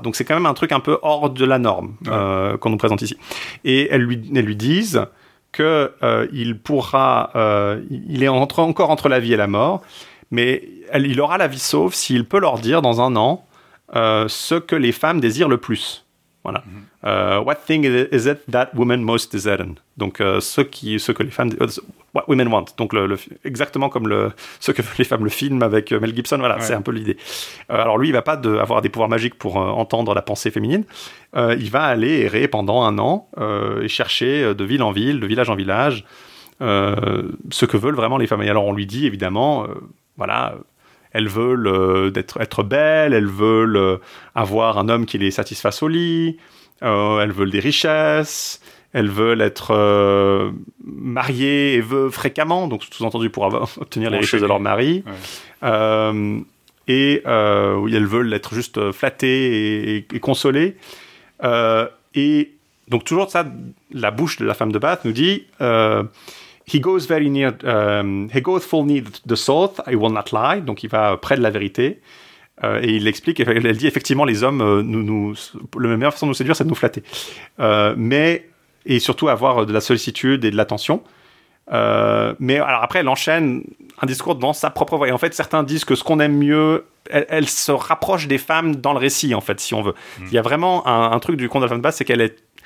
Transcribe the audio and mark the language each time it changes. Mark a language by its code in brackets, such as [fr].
[fr] Donc c'est quand même un truc un peu hors de la norme qu'on nous présente ici. Et elles lui disent qu'il pourra, il est encore entre la vie et la mort, mais il aura la vie sauve s'il peut leur dire dans un an ce que les femmes désirent le plus. Voilà. [en] What thing is it that women most desire? [fr] Donc, ce que les femmes... [en] What women want. [fr] Donc, exactement comme ce que les femmes le film avec Mel Gibson. Voilà, ouais. C'est un peu l'idée. Alors, lui, il ne va pas avoir des pouvoirs magiques pour entendre la pensée féminine. Il va aller errer pendant un an et chercher de ville en ville, de village en village, ce que veulent vraiment les femmes. Et alors, on lui dit, évidemment, elles veulent être belles, elles veulent avoir un homme qui les satisfasse au lit, elles veulent des richesses, elles veulent être mariées et veuves fréquemment, donc sous-entendu pour obtenir les richesses de leur mari. Ouais. Et elles veulent être juste flattées et consolées. Et donc toujours ça, la bouche de la femme de Bath nous dit... [en] He goeth full near the south, I will not lie. [fr] Donc il va près de la vérité. Et il explique, elle dit effectivement, les hommes, la meilleure façon de nous séduire, c'est de nous flatter. Et surtout avoir de la sollicitude et de l'attention. Mais alors après, elle enchaîne un discours dans sa propre voix. Et en fait, certains disent que ce qu'on aime mieux, elle se rapproche des femmes dans le récit, en fait, si on veut. Il y a vraiment un truc du conte de la femme de base, c'est qu'elle est.